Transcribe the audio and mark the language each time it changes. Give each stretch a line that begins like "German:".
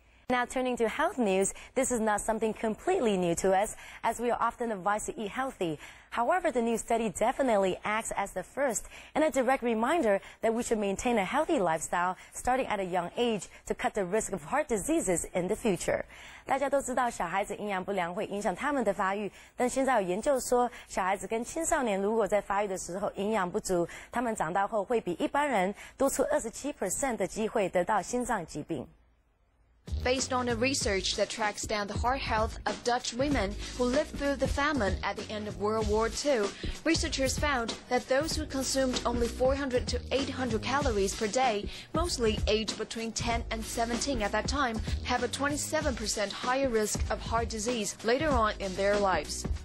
English: Now turning to health news, this is not something completely new to us, as we are often advised to eat healthy. However, the new study definitely acts as the first and a direct reminder that we should maintain a healthy lifestyle starting at a young age to cut the risk of heart diseases in the future.
Chinese: 大家都知道小孩子营养不良会影响他们的发育，但现在有研究说，小孩子跟青少年如果在发育的时候营养不足，他们长大后会比一般人多出27% 的机会得到心脏疾病。
English: Based on a research that tracks down the heart health of Dutch women who lived through the famine at the end of World War II, researchers found that those who consumed only 400 to 800 calories per day, mostly aged between 10 and 17 at that time, have a 27% higher risk of heart disease later on in their lives.